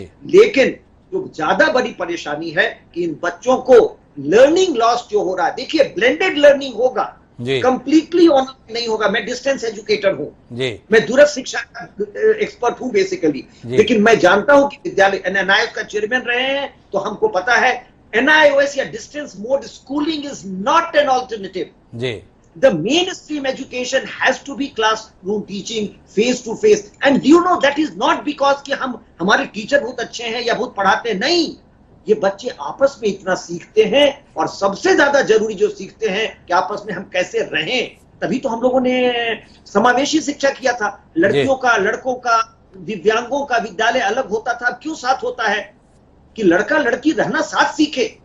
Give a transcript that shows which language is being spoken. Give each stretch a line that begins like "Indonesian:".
Hindi: लेकिन जो ज्यादा बड़ी परेशानी है कि इन बच्चों को लर्निंग लॉस जो हो रहा है, देखिए ब्लेंडेड लर्निंग होगा, कंप्लीटली ऑनलाइन नहीं होगा। मैं डिस्टेंस एजुकेटर हूं, मैं दूरस्थ शिक्षा का एक्सपर्ट हूं बेसिकली, लेकिन मैं जानता हूं कि विद्यालय एनआईओएस का चेयरमैन रहे हैं, तो हमको पता है एनआईओएस या
English: Distance mode schooling is not an alternative. The mainstream education has to be classroom teaching, face to face, and do you know that is not because
Hindi: कि हमारे टीचर बहुत अच्छे हैं या बहुत पढ़ाते हैं, नहीं। ये बच्चे आपस में इतना सीखते हैं और सबसे ज्यादा जरूरी जो सीखते हैं कि आपस में हम कैसे रहें। तभी तो हम लोगों ने समावेशी शिक्षा किया था। लड़कियों का, लड़कों का, दिव्यांगों का विद्यालय अलग होता था। अब क्यों साथ होता है कि लड़का लड़की रहना साथ सीखे।